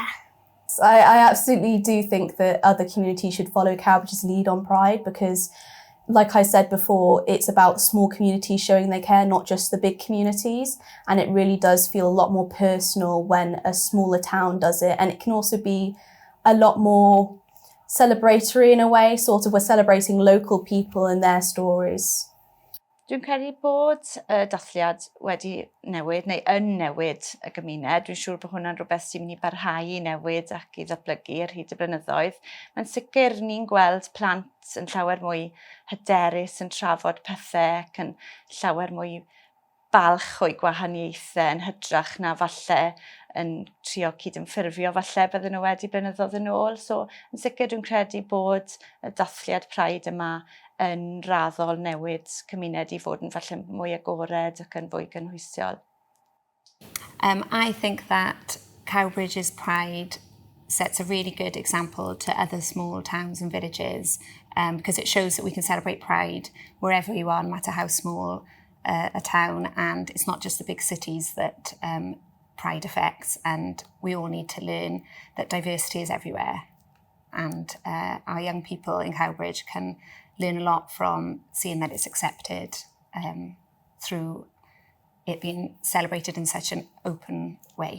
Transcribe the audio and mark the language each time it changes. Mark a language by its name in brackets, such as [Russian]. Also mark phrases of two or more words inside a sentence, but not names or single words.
[English] I absolutely do think that other communities should follow Cowbridge's lead on Pride, because like I said before, it's about small communities showing they care, not just the big communities. And it really does feel a lot more personal when a smaller town does it. And it can also be a lot more celebratory in a way, sort of we're celebrating local people and their stories. [Welsh] Dwi'n credu bod y dathliad wedi newid neu yn newid y gymuned. Dwi'n siŵr bod hwnna'n rhywbeth sy'n mynd i barhau i newid ac i ddatblygu ar hyd y blynyddoedd. Mae'n sicr ni'n gweld plant yn llawer mwy hyderus yn trafod pethau ac yn llawer mwy balch o'i gwahaniaethau yn hydrach na falle yn trio cydymffurfio falle bydden nhw wedi blynyddoedd yn ôl. So yn sicr dwi'n credu bod y dathliad Pride yma yn raddol newid cymuned i fod yn falle mwy agored ac yn fwy gynhwysiol. [English] I think that Cowbridge's Pride sets a really good example to other small towns and villages because it shows that we can celebrate Pride wherever you are, no matter how small a town, and it's not just the big cities that Pride affects, and we all need to learn that diversity is everywhere, and our young people in Cowbridge can learn a lot from seeing that it's accepted through it being celebrated in such an open way.